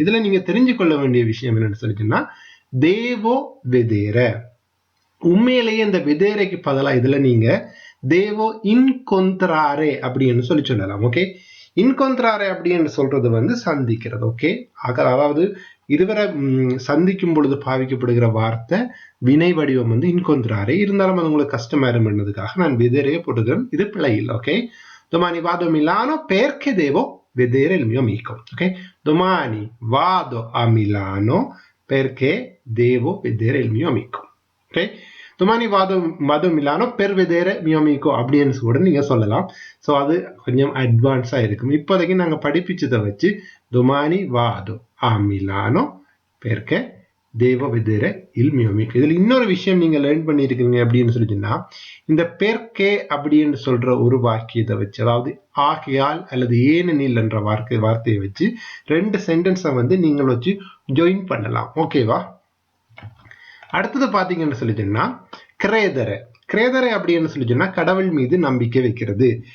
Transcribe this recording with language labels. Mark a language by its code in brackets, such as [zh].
[ta] இதுல நீங்க தெரிஞ்சு கொள்ள வேண்டிய விஷயம் என்னன்னு சொல்லிச்சுன்னா தேவோ வெதேர, உண்மையிலேயே இந்த வெதேரைக்கு பதிலாக இதுல நீங்க தேவோ இன்கொந்திராரே அப்படின்னு சொல்லி சொல்லலாம். ஓகே, இன்கொந்திராரே அப்படின்னு சொல்றது வந்து சந்திக்கிறது. ஓகே, அதாவது இருவரை சந்திக்கும் பொழுது பாவிக்கப்படுகிற வார்த்தை வினை வடிவம் வந்து இன்கொந்திராரே. இருந்தாலும் அது உங்களுக்கு கஷ்டமாயிரும் பண்ணதுக்காக நான் வெதேரையே போட்டுக்கிறேன், இது பிழை இல்லை. [it] ஓகே, domani vado a Milano perché devo vedere il mio amico. Ok, domani vado a Milano perché devo vedere il mio amico. Ok, domani vado a Milano per vedere mio amico [ta] அப்படின்னு கூட நீங்க சொல்லலாம். So அது கொஞ்சம் அட்வான்ஸா இருக்கும். இப்போதைக்கு நாங்க படிப்பிச்சதை வச்சு [it] domani vado a Milano perché devo vedere il mio amico. [ta] இதுல இன்னொரு விஷயம் நீங்க லேர்ன் பண்ணிருக்கீங்க அப்படின்னு சொல்லிச்சுன்னா, இந்த பெர்கே அப்படின்னு சொல்ற ஒரு வாக்கியத்தை வச்சு, அதாவது ஆகையால் அல்லது ஏனெனில் என்ற வார்த்தையை வச்சு ரெண்டு சென்டென்ஸை வந்து நீங்கள் வச்சு ஜாயின் பண்ணலாம். ஓகேவா? அடுத்தது பாத்தீங்கன்னு சொல்லிச்சுன்னா கிரேதரை. கிரேதரை அப்படின்னு சொல்லிச்சுன்னா கடவுள் மீது நம்பிக்கை வைக்கிறது.